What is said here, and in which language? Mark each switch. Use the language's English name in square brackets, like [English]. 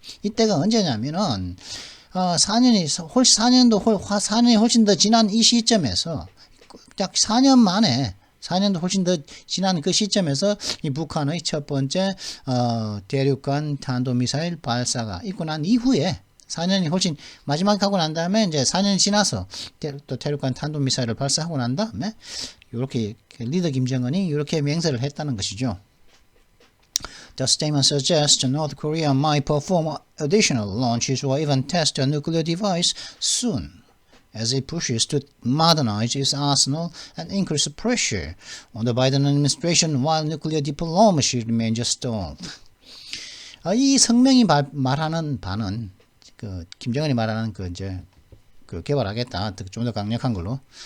[Korean] 이때가 언제냐면은 4년이 훨씬 더 지난 이 시점에서 약 4년도 훨씬 더 지난 그 시점에서 이 북한의 첫 번째 대륙간 탄도미사일 발사가 있고 난 이후에 4년이 훨씬 마지막 하고 난 다음에 이제 4년이 지나서 또 대륙간 탄도미사일을 발사하고 난 다음에 이렇게 리더 김정은이 이렇게 맹세를 했다는 것이죠. [English] The statement suggests North Korea might perform additional launches or even test a nuclear device soon, as it pushes to modernize its arsenal and increase pressure on the Biden administration while nuclear diplomacy remains stalled. [Korean] 이 성명이 말하는 바는 김정은이 말하는 개발하겠다, 좀 더 강력한 걸로.